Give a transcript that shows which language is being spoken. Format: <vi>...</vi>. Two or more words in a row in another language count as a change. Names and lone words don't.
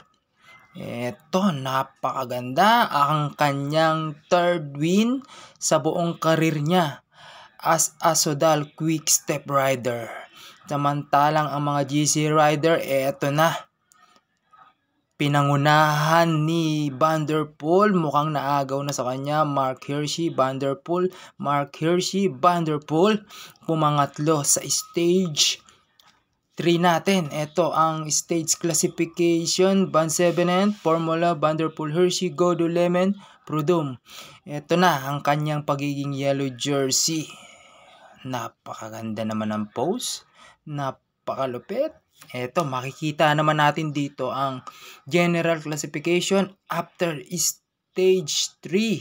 <tl>Eto, napakaganda ang kanyang</tl> <en>third win</en> <tl>sa buong karir niya</tl> <en>as a Soudal Quick Step rider.</en> <tl>Samantalang ang mga</tl> <en>GC rider,</en> <tl>eto na. Pinangunahan ni Van der Poel, mukhang naagaw na sa kanya. Mark Hirschi, Van der Poel, Mark Hirschi, Van der Poel. Pumangatlo sa stage 3 natin. Ito ang</tl> <en>stage classification.</en> <tl>Van Cement, Formula, Van der Poel, Hirschi, Godou, Lemon, Prudhomme. Ito na ang kanyang pagiging</tl> <en>yellow jersey.</en> <tl>Napakaganda naman ang pose. Napakalupit. Ito, makikita naman natin dito ang</tl> <en>general classification after stage 3.</en>